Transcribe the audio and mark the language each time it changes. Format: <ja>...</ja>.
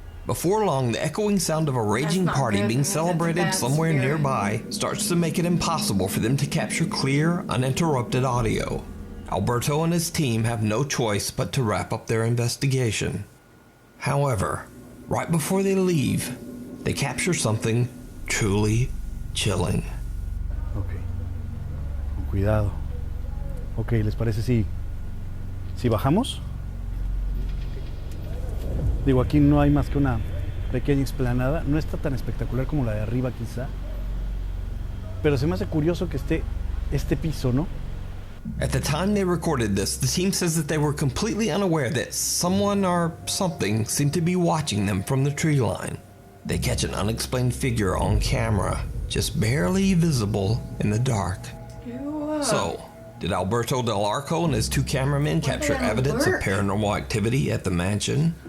<en>Before long, the echoing sound of a raging party being celebrated somewhere nearby starts to make it impossible for them to capture clear, uninterrupted audio. Alberto and his team have no choice but to wrap up their investigation. However, right before they leave, they capture something truly chilling.</en> <es>Ok. Con cuidado. Ok, ¿les parece si bajamos? Digo, aquí no hay más que una pequeña explanada. No está tan espectacular como la de arriba quizá. Pero se me hace curioso que esté este piso, ¿no?</es> <en>At the time they recorded this, the team says that they were completely unaware that someone or something seemed to be watching them from the tree line. They catch an unexplained figure on camera, just barely visible in the dark. Ew. So, did Alberto Del Arco and his two cameramen capture evidence of paranormal activity at the mansion?</en>